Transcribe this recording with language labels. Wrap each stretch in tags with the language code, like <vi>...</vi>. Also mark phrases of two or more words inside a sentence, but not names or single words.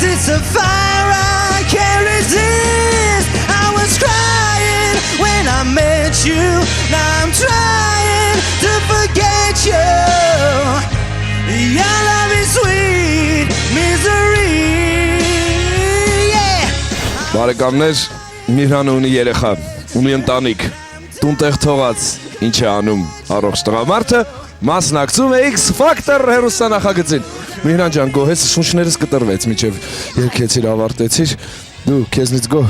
<en>It's a fire I can't resist. I was crying when I met you. Now I'm trying to forget you. Your love is sweet misery. Yeah.</en> <hy>Բարեկամներ, Միհրանը ունի երեխա, ունի ընտանիք, տունտեղ թողած, ինչ է անում առողջ տղամարդը, մասնակցում է X Factor հեռուստանախագծին։ Միհրան ջան, գոհես շունչներս կտրվեց, միջև երկեցիր, ավարտեցիր, դու քեզնից գոհ։</hy>